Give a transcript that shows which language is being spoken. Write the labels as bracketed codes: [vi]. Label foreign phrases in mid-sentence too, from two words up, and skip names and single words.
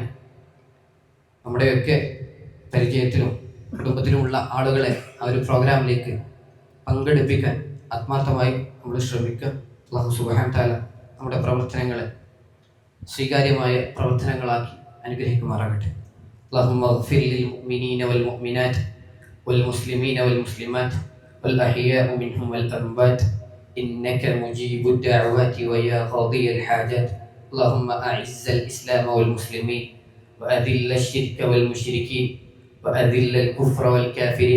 [ml] നമ്മുടെയൊക്കെ പരിചയത്തിലും കുടുംബത്തിലുമുള്ള ആളുകളെ ആ ഒരു പ്രോഗ്രാമിലേക്ക് പങ്കെടുപ്പിക്കാൻ ആത്മാർത്ഥമായി നമ്മൾ ശ്രമിക്കുക. [ar] الله سبحانه وتعالى [ml] നമ്മുടെ പ്രവർത്തനങ്ങളെ സ്വീകാര്യമായ പ്രവർത്തനങ്ങളാക്കി അനുഗ്രഹിക്കുമാറാകട്ടെ. [ar] اللهم اغفر للمؤمنين والمؤمنات والمسلمين والمسلمات والأحياء منهم والأموات إنك مجيب الدعوات ويا قاضي الحاجات. اللهم أعز الإسلام والمسلمين وأذل الشرك والمشركين وأذل الكفر والكافرين.